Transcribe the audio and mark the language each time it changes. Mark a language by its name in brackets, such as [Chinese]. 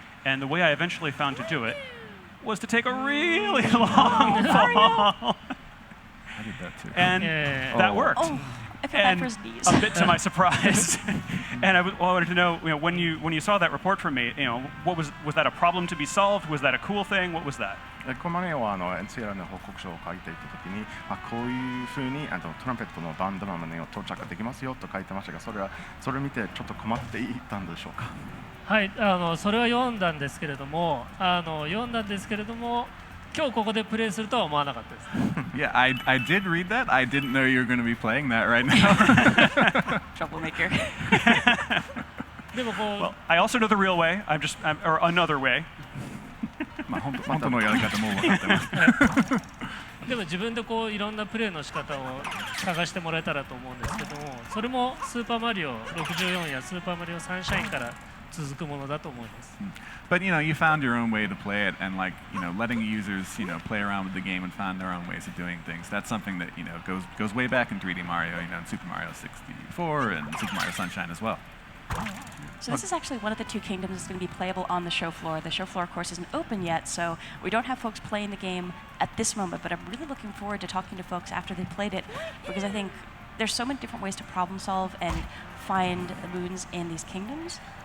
[English] And the way I eventually found to do it was to take a really long fall. I did that too. And that worked. Oh, I feel bad for his knees. A bit to my surprise. And I wanted to know, when you saw that report from me, what was that a problem to be solved? Was that a cool thing? What was that? [Japanese] このマリオはNCR の報告書を書いていたときに、こういうふうにトランペットのバンドマンを到着できますよと書いてましたが、それを見てちょっと困っていたんでしょうか。はい、それは読んだんですけれども、今日ここでプレイするとは思わなかったです。 [English] Yeah, I did read that. I didn't know you were going to be playing that right now. Troublemaker. [Japanese] でもこう、 [English] Well, I also know the real way. or another way. [Japanese] 本当のやり方も分かってます。でも自分でこういろんなプレーの仕方を探してもらえたらと思うんですけども、それもスーパーマリオ64やスーパーマリオサンシャインから続くものだと思います。 [English] But you found your own way to play it, and letting users play around with the game and find their own ways of doing things. That's something that goes way back in 3D Mario, in Super Mario 64 and Super Mario Sunshine as well. So this is actually one of the two kingdoms that's going to be playable on the show floor. The show floor, of course, isn't open yet, so we don't have folks playing the game at this moment, but I'm really looking forward to talking to folks after they've played it, because I think there's so many different ways to problem solve and find the moons in these kingdoms.